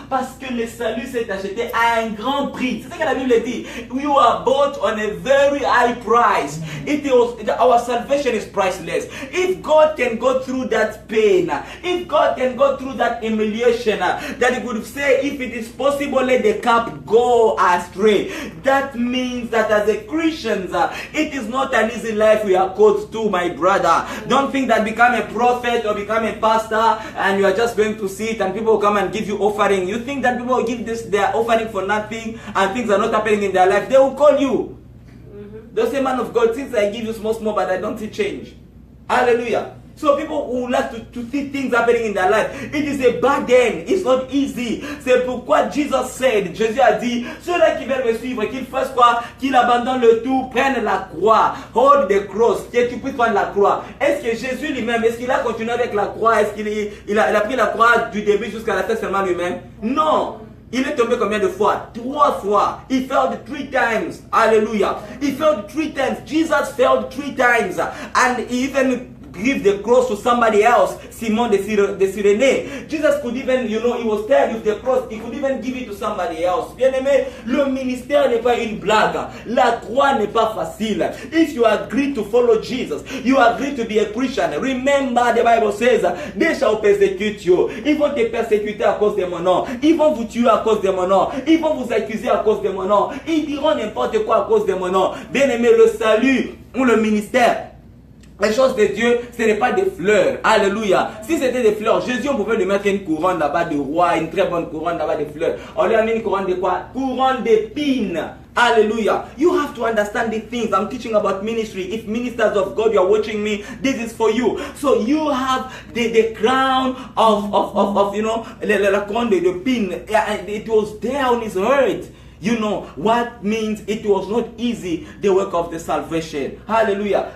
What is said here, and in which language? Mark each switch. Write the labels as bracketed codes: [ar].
[fr] Parce que le salut s'est acheté à un grand prix. C'est ce que la Bible dit. [en] We were bought on a very high price. Our salvation is priceless. If God can go through that pain, if God can go through that humiliation, that he would say, if it is possible, let the cup go astray. That means that as a Christians, it is not an easy life we are called to, my brother. Don't think that become a prophet or become a pastor and you are just going to sit and people will come and give you offering. You think that people will give their offering for nothing and things are not happening in their life. They will call you. They'll say, man of God, since I give you small, but I don't see change. Hallelujah. So people who like to see things happening in their life, it is a burden. It's not easy. [fr] C'est pourquoi Jésus a dit, ceux-là qui veulent me suivre, qu'ils fassent quoi? Qu'ils abandonnent le tout, prennent la croix, [en] hold the cross, [fr] que tu puisses prendre la croix. Est-ce que Jésus lui-même, est-ce qu'il a continué avec la croix? Est-ce qu'il a pris la croix du début jusqu'à la fin seulement lui-même? Non. Il est tombé combien de fois? 3 fois. [en] He failed 3 times. Hallelujah. He failed 3 times. Jesus failed 3 times. And he even give the cross to somebody else. Simon de Cyrène. Jesus could even, he was tired with the cross. He could even give it to somebody else. [fr] Bien aimé, le ministère n'est pas une blague. La croix n'est pas facile. [en] If you agree to follow Jesus, you agree to be a Christian, remember the Bible says, they shall persecute you. [fr] Ils vont te persécuter à cause de mon nom. Ils vont vous tuer à cause de mon nom. Ils vont vous accuser à cause de mon nom. Ils diront n'importe quoi à cause de mon nom. Bien aimé, le salut ou le ministère, les choses de Dieu, ce n'est pas des fleurs. Alléluia. Si c'était des fleurs, Jésus, on pouvait lui mettre une couronne là-bas de roi, une très bonne couronne là-bas de fleurs. On lui a mis une couronne de quoi? Couronne d'épines. Hallelujah. [en] You have to understand the things. I'm teaching about ministry. If ministers of God, you are watching me, this is for you. So you have the crown of [fr] la couronne d'épines. [en] It was there on his head. You know what means it was not easy, the work of the salvation. Hallelujah.